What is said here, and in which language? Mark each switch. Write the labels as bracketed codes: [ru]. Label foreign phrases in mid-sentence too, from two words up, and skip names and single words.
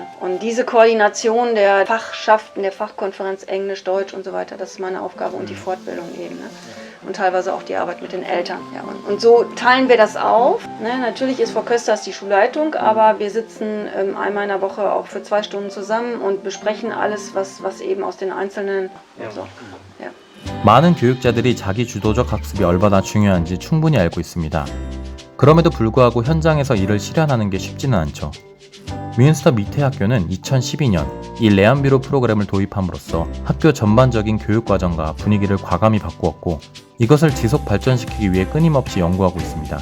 [de] Und diese Koordination der Fachschaften, der Fachkonferenz Englisch, Deutsch und so weiter, das ist meine Aufgabe und die Fortbildung eben. Ne? Und teilweise auch die Arbeit mit den Eltern. Ja, und so teilen wir das auf. Ne? Natürlich ist Frau Kösters die Schulleitung, aber wir sitzen einmal in der Woche auch für 2 Stunden zusammen und besprechen alles, was eben aus den einzelnen... [ko] 많은 교육자들이 자기 주도적 학습이 얼마나 중요한지 충분히 알고 있습니다. 그럼에도 불구하고 현장에서 이를 실현하는 게 쉽지는 않죠. 뮌스터 미태학교는 2012년 이 레안뷰로 프로그램을 도입함으로써 학교 전반적인 교육과정과 분위기를 과감히 바꾸었고 이것을 지속 발전시키기 위해 끊임없이 연구하고 있습니다.